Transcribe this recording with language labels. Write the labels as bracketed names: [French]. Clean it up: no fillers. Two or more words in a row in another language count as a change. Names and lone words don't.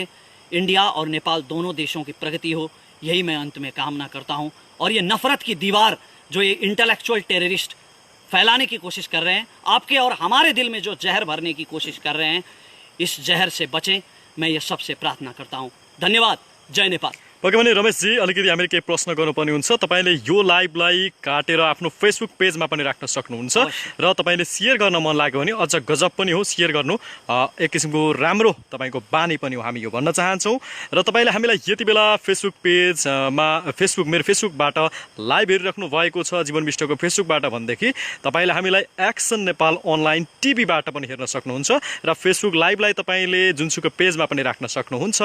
[Hindi] इंडिया और नेपाल दोनों देशों की प्रगति हो, यही मैं अंत में कामना करता हूँ। और ये नफरत की दीवार जो ये इंटेलेक्चुअल टेररिस्ट फैलाने की कोशिश कर रहे हैं, आपके और हमारे दिल में जो जहर भरने की कोशिश कर रहे हैं, इस जहर से बचें, मैं ये सबसे प्रार्थना करता हूँ। धन्यवाद। जय नेपाल। [Nepali] पक्कै पनि रमेशजी, अलिकति हामीले केही प्रश्न गर्नुपर्ने हुन्छ। तपाईँले यो लाइभलाई काटेर आफ्नो फेसबुक पेजमा पनि राख्न सक्नुहुन्छ र तपाईँले सेयर गर्न मन लाग्यो भने अझ गजब पनि हो, सेयर गर्नु एक किसिमको राम्रो तपाईँको बानी पनि हो, हामी यो भन्न चाहन्छौँ। र तपाईँले हामीलाई यति बेला फेसबुक पेजमा मेरो फेसबुकबाट लाइभ हेरिराख्नु भएको छ, जीवन विष्टको फेसबुकबाट भनेदेखि तपाईँले हामीलाई एक्सन नेपाल अनलाइन टिभीबाट पनि हेर्न सक्नुहुन्छ र फेसबुक लाइभलाई तपाईँले जुनसुकै पेजमा पनि राख्न सक्नुहुन्छ।